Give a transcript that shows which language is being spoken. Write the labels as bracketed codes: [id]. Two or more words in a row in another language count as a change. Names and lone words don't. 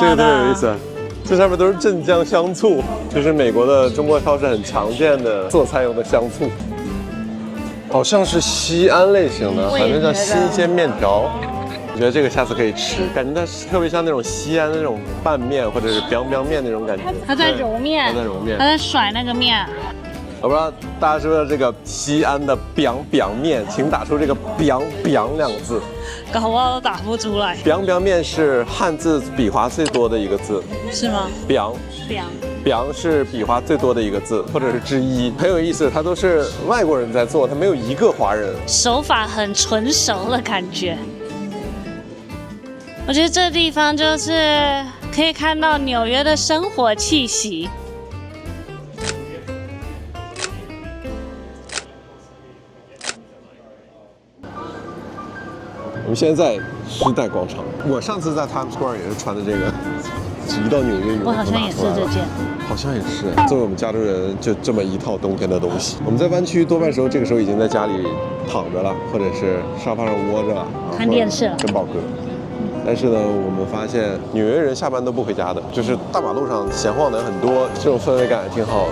[zh] 這個特別有意思，這上面都是镇江香醋，就是美国的中国超市很常见的做菜用的香醋，好像是西安类型的，反正叫新鲜面条。我觉得这个下次可以吃，感觉它特别像那种西安的那种拌面或者是 biang biang 面那种感觉。它在揉面，它在揉面，它在甩那個面。我不知道大家知不知道這個西安的 biang biang 面，請打出這個 biang biang 兩個字。搞不好都打不出來。 biang biang 面是漢字筆畫最多的一個字，是嗎 biang biang 是筆畫最多的一個字，或者是之一，很有意思。它都是外國人在做，它沒有一個華人。手法很純熟的感覺。我覺得這地方就是可以看到紐約的生活氣息。我們現在在時代廣場，我上次在 Times Square 也是穿的這個，一到紐約以後，我好像也是這件，好像也是。作為我們加州人，就這麼一套冬天的東西。我們在灣區多半時候，這個時候已經在家裡躺着了，或者是沙發上窩着了，看電視了，跟寶哥。但是呢，我們發現紐約人下班都不回家的，就是大馬路上閒晃的人很多，這種氛圍感也挺好的。